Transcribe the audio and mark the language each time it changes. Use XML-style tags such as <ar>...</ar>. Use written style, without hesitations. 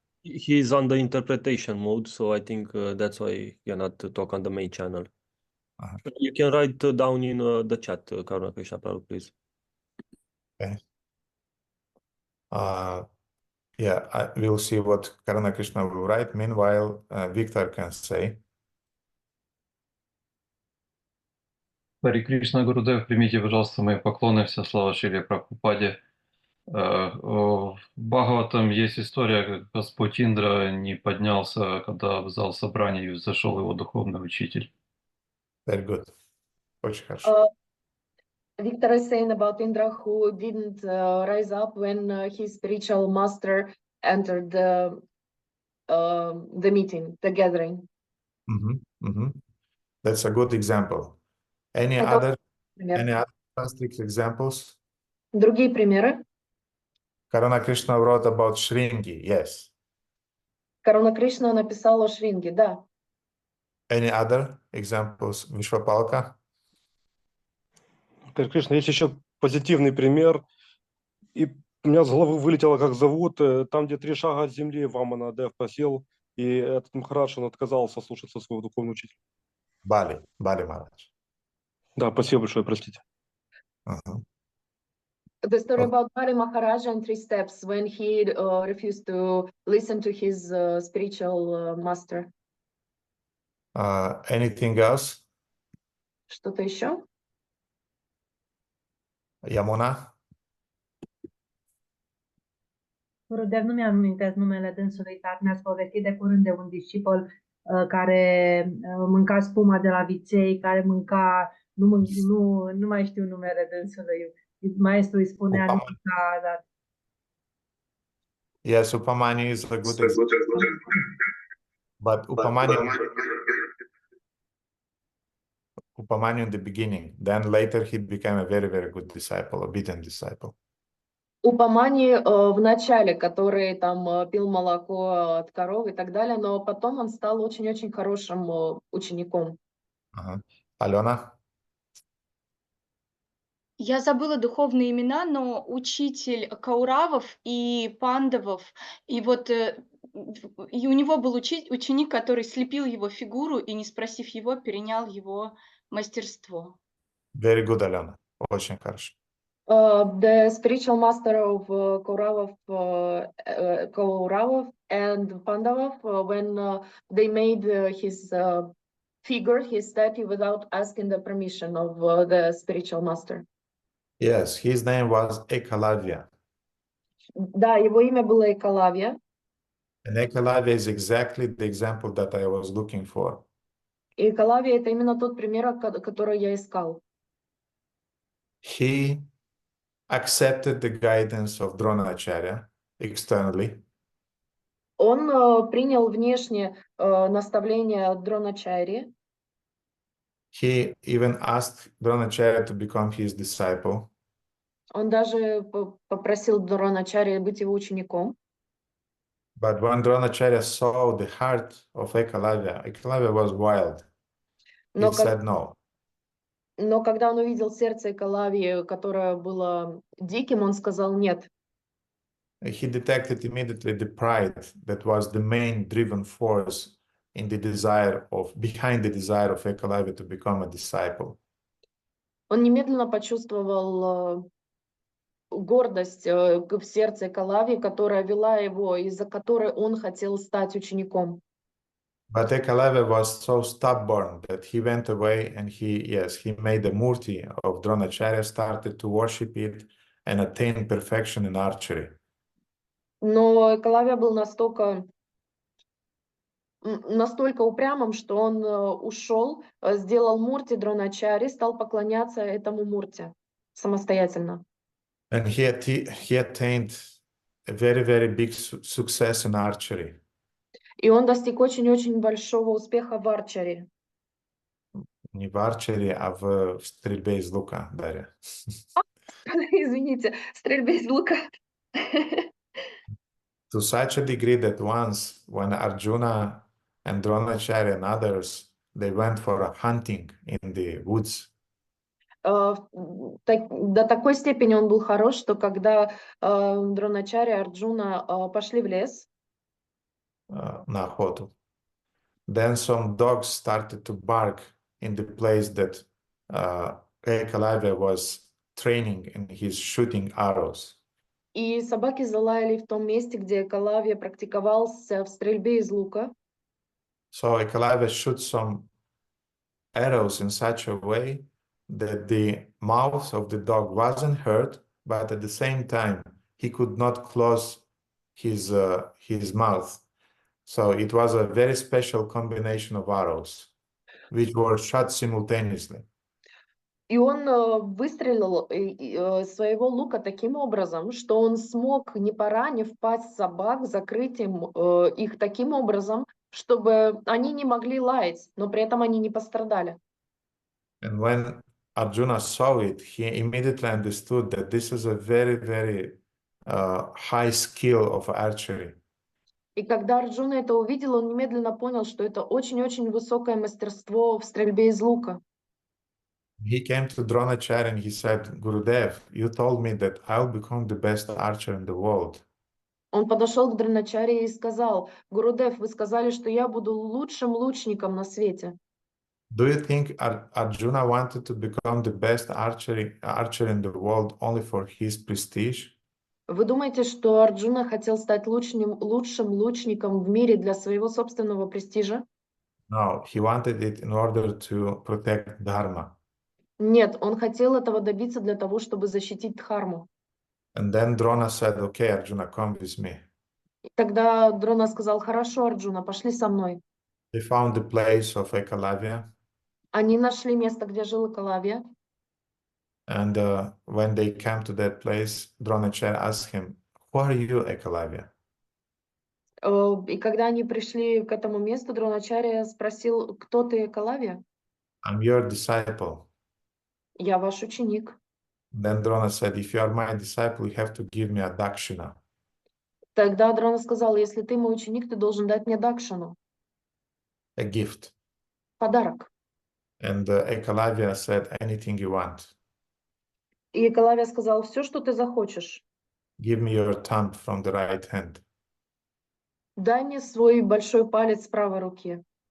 <en>He's on the interpretation mode, so I think that's why he cannot talk on the main channel. You can write down in the chat, Karuna Krishna Prabhu, please. Okay. Yeah, we'll see what Karuna Krishna will write. Meanwhile, Victor can say.</en> <ru>Хари Кришна, Гурудев, примите, пожалуйста, мои поклоны, вся слава Шриле Прабхупаде. В Бхагаватам есть история, как Господь Индра не поднялся, когда в зал собраний зашел его духовный учитель.</ru> <en>Very good.</en> <ru>Очень хорошо.</ru> <en>Victor is saying about Indra who didn't rise up when his spiritual master entered the meeting, the gathering. That's a good example. Any</en> <ru>Это</ru> <en>other fantastic examples?</en> <ru>Другие примеры.</ru> <en>Karuna Krishna wrote about Shringi, yes.</en> <ru>Каруна Кришна написала о Шринге, да.</ru> <en>Any other examples, Vishwapalka?</en> <ru>Хари Кришна, есть еще позитивный пример. И у меня с головы вылетело, как зовут. Там, где 3 шага от земли, Вамана Дев просел, и этот Махарадж, он отказался слушаться своего духовного учителя.</ru> <en>Bali Maharaj.</en> <ru>Да, спасибо большое, простите.</ru> <en>The story about Bali Maharaj and 3 steps when he refused to listen to his spiritual master. Anything else?</en> <ru>Что-то еще?</ru> <en>Yamuna?</en> <ro>Gurudev, nu mi-am amintesc numele dânsului, dar ne-ați povestit de curând de un discipol care mânca spuma de la viței, care mânca, nu mai știu numele dânsului. Maestru îi spunea, nu mânca, dar...</ro> <en>Yes, Upamani is a good example. But Upamani in the beginning, then later he became a very, very good disciple, obedient disciple.</en> <ru>Упамани в начале, который там пил молоко от коров и так далее, но потом он стал очень-очень хорошим учеником. Алена? Я забыла духовные имена, но учитель Кауравов и Пандавов, и вот и у него был ученик, который слепил его фигуру и, не спросив его, перенял его мастерство.</ru> <en>Very good, Alena.</en> <ru>Очень хорошо.</ru> <en>The spiritual master of Kauravov and Pandavav, when they made his figure, his statue, without asking the permission of the spiritual master. Yes, his name was Ekalavya.</en> <ru>Да, его имя было Экалавья.</ru> <en>And Ekalavya is exactly the example that I was looking for.</en> <ru>И Экалавья — это именно тот пример, который я искал.</ru> <en>He accepted the guidance of Dronacharya externally.</en> <ru>Он принял внешне наставления Дроначарьи.</ru> <en>He even asked Dronacharya to become his disciple.</en> <ru>Он даже попросил Дроначарьи быть его учеником.</ru> <en>But when Dronacharya saw the heart of Ekalavya, Ekalavya was wild. He said no.</en> <ru>Но когда он увидел сердце Экалавьи, которое было диким, он сказал нет.</ru> <en>He detected immediately the pride that was the main driven force in the behind the desire of Ekalavya to become a disciple.</en> <ru>Он немедленно почувствовал гордость в сердце Экалавьи, которая вела его, из-за которой он хотел стать учеником.</ru> <en>But Ekalavya was so stubborn that he went away and he made a murti of Dronacharya, started to worship it and attained perfection in archery.</en> <ru>Но Экалавья был настолько упрямым, что он ушел, сделал мурти Дроначари, стал поклоняться этому мурти самостоятельно.</ru> <en>And he attained a very, very big success in archery.</en> <ru>И он достиг очень-очень большого успеха в арчере. Не в арчере, а в стрельбе из лука, Дарья. Извините, стрельбе из лука.</ru> <en>To such a degree that once, when Arjuna and Dronacharya and others, they went for a hunting in the woods.</en> <ru>До такой степени он был хорош, что когда Дроначарья и Арджуна пошли в лес, на охоту.</ru> <en>Then some dogs started to bark in the place that Eklavya was training and he's shooting arrows.</en> <ru>И собаки залаяли в том месте, где Экалавья практиковался в стрельбе из лука.</ru> <en>So Eklavya shoots some arrows in such a way that the mouth of the dog wasn't hurt, but at the same time he could not close his mouth. So it was a very special combination of arrows, which were shot simultaneously.</en> <ru>И он выстрелил своего лука таким образом, что он смог, не поранив пасть собак, закрыть их таким образом, чтобы они не могли лаять, но при этом они не пострадали.</ru> <en>And when Arjuna saw it, he immediately understood that this is a very, very high skill of archery.</en> <ru>И когда Арджуна это увидел, он немедленно понял, что это очень-очень высокое мастерство в стрельбе из лука.</ru> <en>He came to Dronacharya and he said, Gurudev, you told me that I'll become the best archer in the world.</en> <ru>Он подошел к Дроначарье и сказал: Гурудев, вы сказали, что я буду лучшим лучником на свете.</ru> <en>Do you think Arjuna wanted to become the best archer in the world only for his prestige?</en> <ru>Вы думаете, что Арджуна хотел стать лучшим лучником в мире для своего собственного престижа?</ru> <en>No, he wanted it in order to protect Dharma.</en> <ru>Нет, он хотел этого добиться для того, чтобы защитить Дхарму.</ru> <en>And then Drona said, okay, Arjuna, come with me.</en> <ru>И тогда Дрона сказал: хорошо, Арджуна, пошли со мной.</ru> <en>They found the place of Ekalavya.</en> <ru>Они нашли место, где жил Экалавья.</ru> <en>And when they came to that place, Dronacharya asked him, who are you, Ekalavya?</en> <ru>И когда они пришли к этому месту, Дроначарья спросил: кто ты, Экалавья?</ru> <en>I'm your disciple.</en> <ru>Я ваш ученик.</ru> <en>Then Drona said, if you are my disciple, you have to give me a dakshina.</en> <ru>Тогда Дрона сказал: если ты мой ученик, ты должен дать мне дакшину,</ru> <en>A gift.</en> <ru>подарок.</ru> <en>And Ekalavya said, anything you want.</en> <ru>И Экалавья сказал: все, что ты захочешь.</ru> <en>Give me your thumb from the right hand.</en> <ru>Дай мне свой большой палец правой руки.</ru>